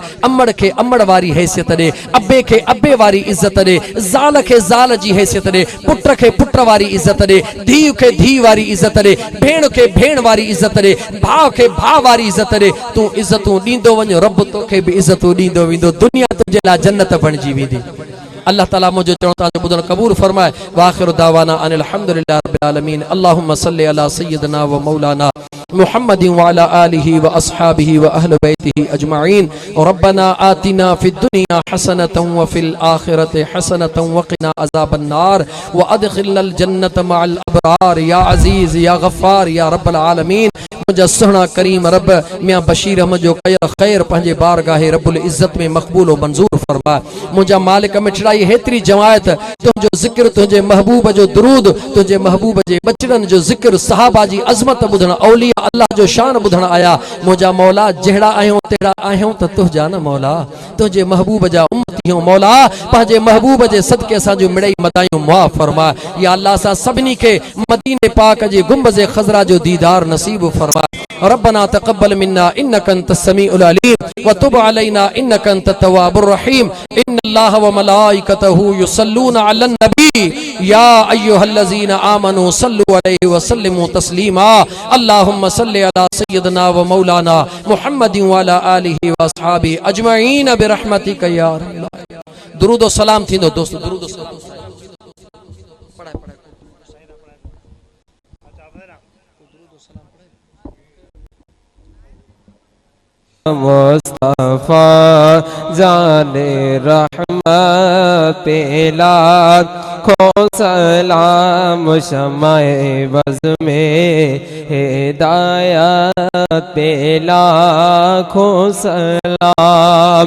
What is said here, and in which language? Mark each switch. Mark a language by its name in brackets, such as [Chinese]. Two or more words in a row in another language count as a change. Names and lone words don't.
[Sindhi] अमड़ खे अमड़ वारी हैसियत ॾे, अबे खे अबे वारी इज़त ॾे, ज़ाल खे ज़ाल जी हैसियत ॾे, पुट खे पुट वारी इज़त ॾे, धीउ खे धीउ वारी इज़त ॾे, भेण खे भेण वारी इज़त ॾे, भाउ खे भाउ वारी इज़त ॾे। तूं इज़तूं ॾींदो वञ, रब तोखे बि इज़तूं ॾींदो वेंदो। दुनिया तुंहिंजे लाइ जन्नत बणिजी वेंदी। अल्लाह ताला मुझे चवण तव्हांजो ॿुधण क़बूल फरमाए। [Arabic] وآخر دعوانا أن الحمد لله رب العالمين. اللهم صل على سيدنا ومولانا محمد وعلى آله وأصحابه وأهل بيته أجمعين. ربنا آتنا في الدنيا حسنة وفي الآخرة حسنة وقنا عذاب النار وأدخلنا الجنة مع الأبرار يا عزيز يا غفار يا رب العالمين. [Sindhi] मुझा सुहना करीम रब मियां बशीर अहमद जो कयल खैर पंहिंजे बारगाह [Arabic] رب العزة [Sindhi] में मक़बूल व मंज़ूर फरमा। मुझा मालिक मिठड़ाई हेतरी जमायत तुझो जिक्र, तुझे महबूब जो दुरूद, तुझे महबूब जे बचड़न जो जिक्र, सहाबा जी अज़मत बुधण, औलिया अल्लाह जो शान बुधण आया। मुझा मौला जहिड़ा आहियूं तेड़ा आहियूं त तुझा न मौला, तुझे महबूब जा उम्मतियूं मौला, पंहिंजे महबूब जे सदके असांजो मिड़ई मदायूं मुआफ़ फरमा। या अल्लाह सां सभिनी खे मदीने पाक जे गुंबज़े खज़रा जो दीदार नसीब फरमा। [Arabic] ربنا تقبل منا إنك أنت السميع العليم وتب علينا إنك أنت التواب الرحيم. إن الله وملائكته يصلون على النبي يا أيها الذين آمنوا صلوا عليه وسلموا تسليما. اللهم صل على سيدنا ومولانا محمد وعلى آله وأصحابه أجمعين برحمتك يا أرحم. [Sindhi] दुरूद व सलाम थींदो दोस्त, दुरूद व सलाम। [Urdu] مصطفیٰ جانِ رحمت پہ لاکھوں سلام شمعِ بزمِ ہدایت پہ لاکھوں سلام.